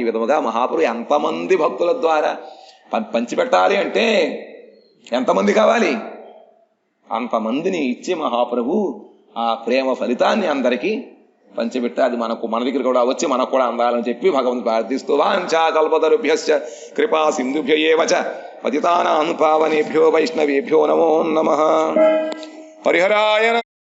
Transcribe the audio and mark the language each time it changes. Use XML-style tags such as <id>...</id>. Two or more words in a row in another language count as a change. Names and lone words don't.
<te>విధముగా మహాప్రభు ఎంతమంది భక్తుల ద్వారా పంచిపెట్టాలి అంటే ఎంతమంది కావాలి, అంతమందిని ఇచ్చి మహాప్రభు ఆ ప్రేమ ఫలితాన్ని అందరికీ పంచిపెట్టి అది మన దగ్గర కూడా వచ్చి మనకు కూడా అందాలని చెప్పి భగవంతుడు ప్రార్థిస్తూ</te> <sa>వాంఛా కల్పతరుభ్యశ్చ కృపా సింధుభ్య ఏవ చ పతితానాం పావనేభ్యో వైష్ణవేభ్యో నమో నమః.</sa> <te>హరిహరాయ</te>